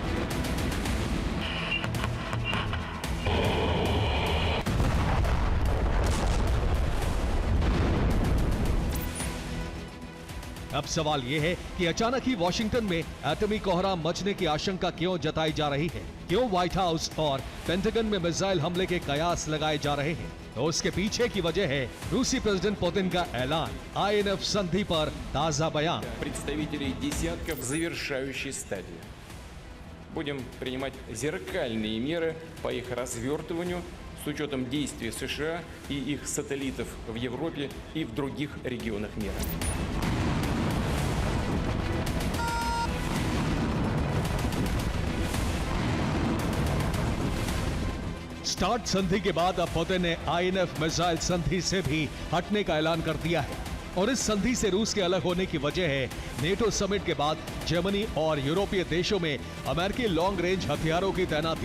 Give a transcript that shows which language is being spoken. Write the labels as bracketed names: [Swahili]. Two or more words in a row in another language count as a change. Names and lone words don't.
[Hindi] अब सवाल यह है कि अचानक ही वॉशिंगटन में एटमी कोहराम मचने की आशंका क्यों जताई जा रही है? क्यों व्हाइट हाउस और पेंटागन में मिसाइल हमले के कयास लगाए जा रहे हैं? तो उसके पीछे की वजह है रूसी प्रेसिडेंट पुतिन का ऐलान, INF संधि पर ताजा बयान। [Russian] Представителей десятков в завершающей стадии. Будем принимать зеркальные меры по их развертыванию с учетом действий США и их сателлитов в Европе и в других регионах мира. [Hindi] स्टार्ट संधि के बाद अब पुतिन ने INF मिसाइल संधि से भी हटने का ऐलान कर दिया है और इस संधि से रूस के अलग होने की वजह है नेटो समिट के बाद जर्मनी और यूरोपीय देशों में अमेरिकी [English] long range [Hindi] हथियारों की तैनाती।